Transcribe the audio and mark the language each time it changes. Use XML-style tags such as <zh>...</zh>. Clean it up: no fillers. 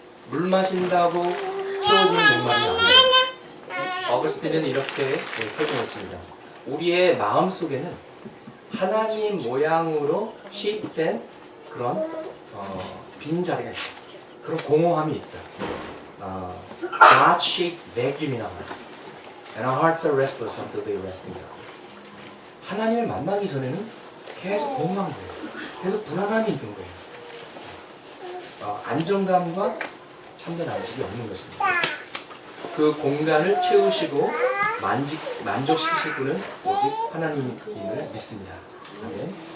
<ko>물 마신다고 채워지는 목마름이 아닙니다. 어거스틴은 이렇게 설명했습니다. 우리의 마음 속에는 하나님 모양으로 쉐입된 그런 빈자리가 있다. 그런 공허함이 있다.</ko> <en>God-shaped vacuum in our hearts. And our hearts are restless until they rest in God.</en> <ko>하나님을 만나기 전에는 계속 공허한 거예요. 계속 불안함이 있는 거예요. 안정감과 참된 안식이 없는 것입니다. 그 공간을 채우시고 만족시키실 분은 오직 하나님임을 믿습니다. 아멘.</ko>